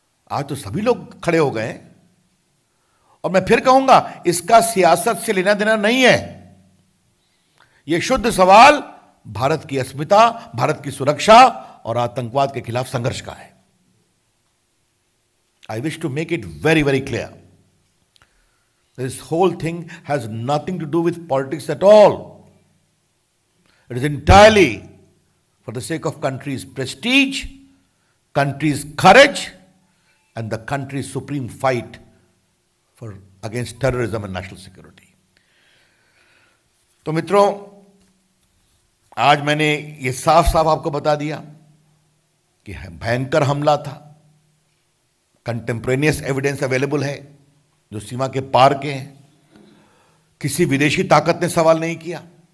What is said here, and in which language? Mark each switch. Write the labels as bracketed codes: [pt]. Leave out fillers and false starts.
[hi] आज तो सभी लोग खड़े हो गए, और मैं फिर कहूंगा, इसका सियासत से लेना देना नहीं है। यह शुद्ध सवाल भारत की अस्मिता, भारत की सुरक्षा और आतंकवाद के खिलाफ संघर्ष का है। [en] I wish to make it very, very clear. This whole thing has nothing to do with politics at all. It is entirely for the sake of country's prestige, country's courage, and the country's supreme fight against terrorism and national security. [hi] तो मित्रों, आज मैंने ये साफ साफ आपको बता दिया कि भयंकर हमला था। [en] contemporaneous evidence available [hi] है जो सीमा के पार के हैं। किसी विदेशी ताकत ने सवाल नहीं किया।